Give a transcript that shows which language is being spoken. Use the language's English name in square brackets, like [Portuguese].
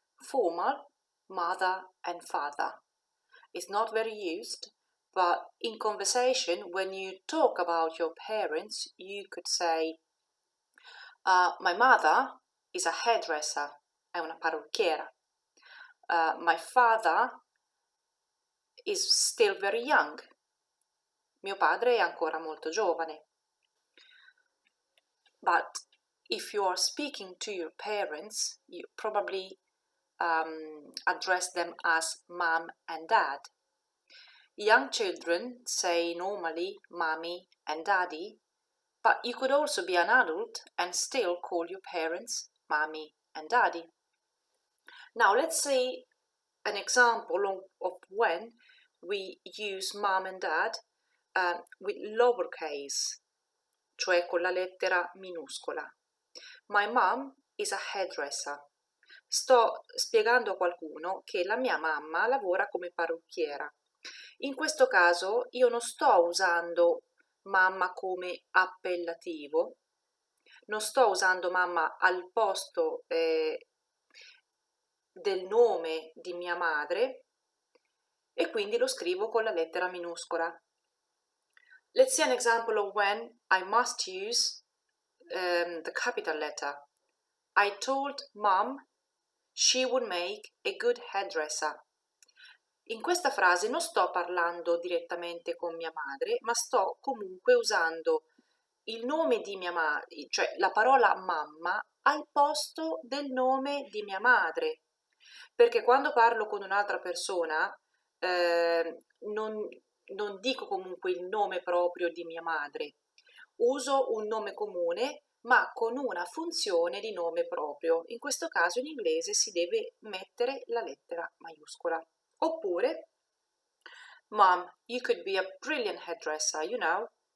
[English] Formal, mother and father. Is not very used, but in conversation, when you talk about your parents, you could say, my mother is a hairdresser, [Italian] è una parrucchiera. [English] My father is still very young. [Italian] Mio padre è ancora molto giovane. [English] But if you are speaking to your parents, you probably address them as mom and dad. Young children say normally mommy and daddy, but you could also be an adult and still call your parents mommy and daddy. Now let's see an example of when we use mom and dad with lowercase, [Italian] cioè con la lettera minuscola. [English] My mom is a hairdresser. [Italian] Sto spiegando a qualcuno che la mia mamma lavora come parrucchiera. In questo caso io non sto usando mamma come appellativo, non sto usando mamma al posto del nome di mia madre e quindi lo scrivo con la lettera minuscola. [English] Let's see an example of when I must use the capital letter. I told mom she would make a good hairdresser. [Italian] In questa frase non sto parlando direttamente con mia madre, ma sto comunque usando il nome di mia madre, cioè la parola mamma, al posto del nome di mia madre. Perché quando parlo con un'altra persona non dico comunque il nome proprio di mia madre, uso un nome comune ma con una funzione di nome proprio. In questo caso in inglese si deve mettere la lettera maiuscola. [English] Oppure, Mom, you could be a brilliant hairdresser, you know.